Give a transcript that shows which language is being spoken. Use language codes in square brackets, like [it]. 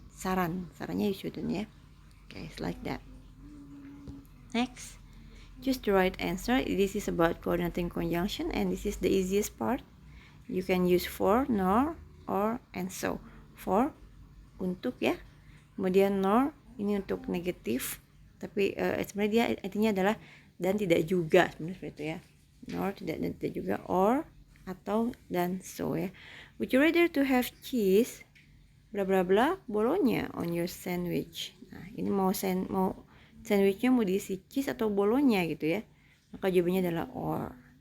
[en] Sarannya you shouldn't ya. Okay, it's like that. Next, choose the right answer. This is about coordinating conjunction and this is the easiest part. You can use for, nor, or, and so. [id] For untuk ya, kemudian nor ini untuk negatif, tapi sebenarnya dia artinya adalah dan tidak juga, sebenarnya seperti itu ya. Nor tidak dan tidak juga, or atau dan so ya. [en] Would you rather to have cheese bla bla bla bolonya on your sandwich? [id] Nah, ini mau sandwichnya mau diisi cheese atau bolonya gitu ya. Maka jawabannya adalah or.